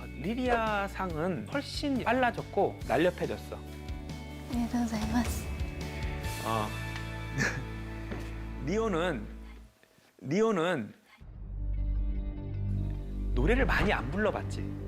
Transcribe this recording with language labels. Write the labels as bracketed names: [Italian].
[Korean] 리리아 상은 훨씬 빨라졌고 날렵해졌어. [Japanese] ありがとうございます 어. [Korean] 리오는 노래를 많이 안 불러봤지.